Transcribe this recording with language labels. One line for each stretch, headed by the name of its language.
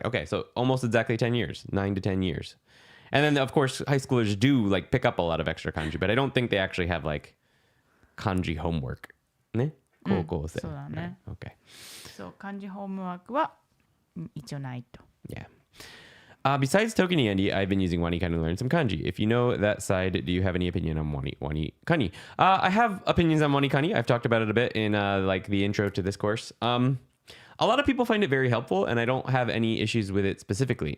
English: Okay, so almost exactly 10 years, 9 to 10 years. And then, of course, high schoolers do like pick up a lot of extra kanji, but I don't think they actually have like kanji homework.
Japanese: ね?高校生. そうだね.
English: Okay.
Japanese: そう、漢字ホームワークは一応ないと.
English: Yeah. Besides ToKini Andy, I've been using WaniKani to learn some kanji. If you know that side, do you have any opinion on WaniKani? I have opinions on WaniKani. I've talked about it a bit in like the intro to this course. A lot of people find it very helpful, and I don't have any issues with it specifically.